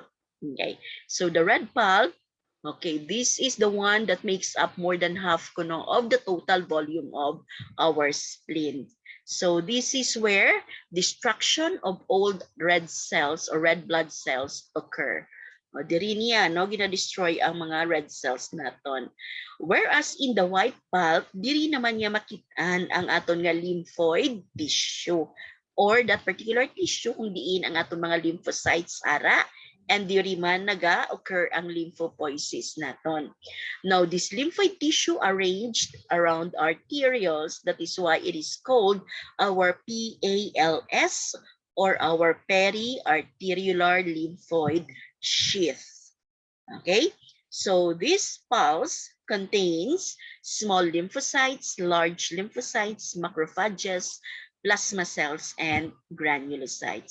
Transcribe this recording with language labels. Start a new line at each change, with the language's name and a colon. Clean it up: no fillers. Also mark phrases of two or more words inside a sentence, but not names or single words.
English: So the red pulp, this is the one that makes up more than half of the total volume of our spleen. So this is where destruction of old red cells or red blood cells occur.
Hiligaynon: Diri niya, gina-destroy ang mga
English: red cells
Hiligaynon: naton.
English: Whereas in the white pulp,
Hiligaynon: diri naman niya makitaan ang aton nga
English: lymphoid tissue or that particular tissue
Hiligaynon: kung diin ang aton mga lymphocytes ara and diri man naga-occur ang lymphopoiesis naton.
English: Now, this lymphoid tissue arranged around arterioles, that is why it is called our PALS or our periarteriolar lymphoid sheath. Okay, so this pulse contains small lymphocytes, large lymphocytes, macrophages, plasma cells, and granulocytes.